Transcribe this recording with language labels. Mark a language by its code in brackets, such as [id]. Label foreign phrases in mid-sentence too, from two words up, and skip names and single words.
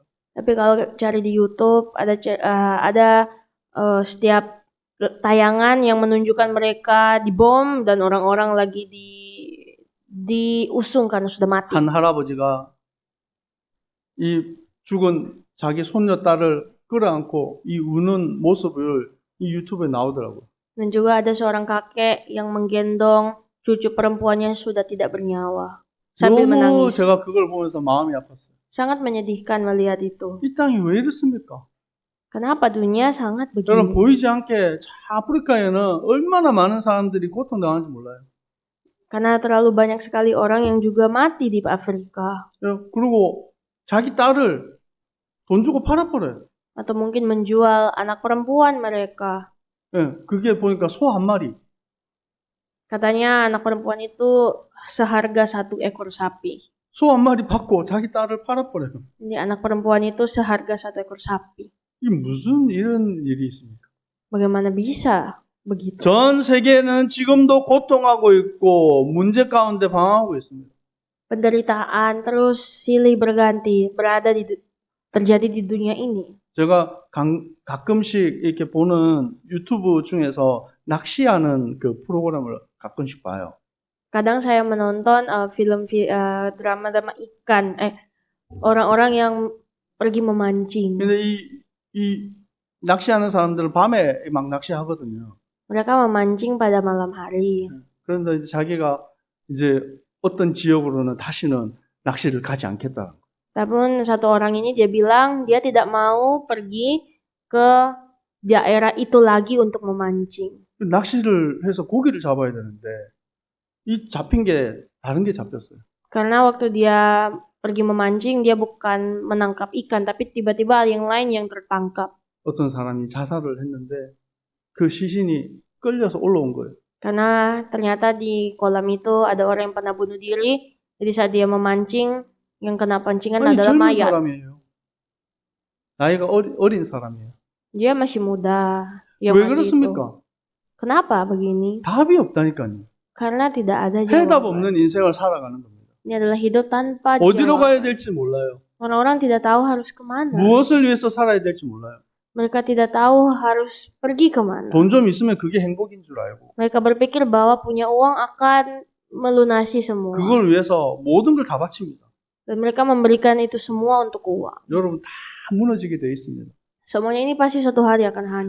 [id] Tapi kalau cari di YouTube ada setiap tayangan yang menunjukkan mereka dibom dan orang-orang lagi diusung karena sudah mati. [ko] 한 할아버지가 이 죽은 자기 손녀 딸을 끌어안고 이 우는 모습을 이 유튜브에 나오더라고요. [id] Dan juga ada seorang kakek yang menggendong cucu perempuannya yang sudah tidak bernyawa sambil [ko] 너무 [id] menangis. [ko] 제가 그걸 보면서 마음이 아팠어요. [id] Sangat menyedihkan melihat itu. [ko] 이 땅이 왜 이렇습니까? [id] Kenapa dunia sangat [ko] 여러분 [id] begini? [ko] 보이지 않게 아프리카에는 얼마나 많은 사람들이 고통당하는지 몰라요. [id] Karena terlalu banyak sekali orang yang juga mati di Afrika. [ko] 그리고 자기 딸을 돈 주고 팔아버려요. [id] Atau mungkin menjual anak perempuan mereka. [ko] 예, 그게 보니까 소 한 마리. [id] Katanya anak perempuan itu seharga 1 ekor sapi. [ko] 소 한 마리 받고 자기 딸을 팔아버려요. [id] Jadi anak perempuan itu seharga 1 ekor sapi. [ko] 이게 무슨 이런 일이 있습니까? [id] Bagaimana bisa begitu? [ko] 전 세계는 지금도 고통하고 있고 문제 가운데 방황하고 있습니다. [id] Penderitaan terus silih berganti terjadi di dunia ini. [ko] 제가 가끔씩 이렇게 보는 유튜브 중에서 낚시하는 그 프로그램을 가끔씩 봐요. [id] Kadang saya menonton drama-drama ikan, orang-orang yang pergi memancing. [ko] 근데 이 낚시하는 사람들은 밤에 막 낚시하거든요. [id] Mereka memancing pada malam hari. [ko] 그런데 이제 자기가 이제 어떤 지역으로는 다시는 낚시를 가지 않겠다. [id] Namun satu orang ini dia bilang dia tidak mau pergi ke daerah itu lagi untuk memancing. [ko] 낚시를 해서 고기를 잡아야 되는데 이 잡힌 게 다른 게 잡혔어요. [id] Karena waktu dia pergi memancing dia bukan menangkap ikan tapi tiba-tiba yang lain yang tertangkap. [ko] 어떤 사람이 자살을 했는데 그 시신이 끌려서 올라온 거예요. [id] Karena ternyata di kolam itu ada orang yang pernah bunuh diri. Jadi saat dia memancing yang kena pancingan [ko] 아니, [id] adalah [ko] 젊은 [id] mayat. [ko] 사람이에요. 나이가 어린 사람이에요. [id] Dia masih muda. Yang [ko] 왜 [id] mati itu. [ko] 그렇습니까? [id] Kenapa begini? [ko] 답이 없다니까요. [id] Karena tidak ada [ko] 해답 [id] jawaban. [ko] 없는 인생을 살아가는 겁니다. [id] Ini adalah hidup tanpa [ko] 어디로 [id] jawaban. [ko] 가야 될지 몰라요. [id] Orang-orang tidak tahu harus kemana. [ko] 무엇을 위해서 살아야 될지 몰라요. [id] Mereka tidak tahu harus pergi kemana. [ko] 돈 좀 있으면 그게 행복인 줄 알고 [id] Mereka berpikir bahwa punya uang akan melunasi semua. [ko] 그걸 위해서 모든 걸 다 바칩니다. [id] Dan mereka memberikan itu semua untuk uang. [ko] 여러분 다 무너지게 돼 있습니다. [id] Semuanya ini pasti suatu hari akan hancur.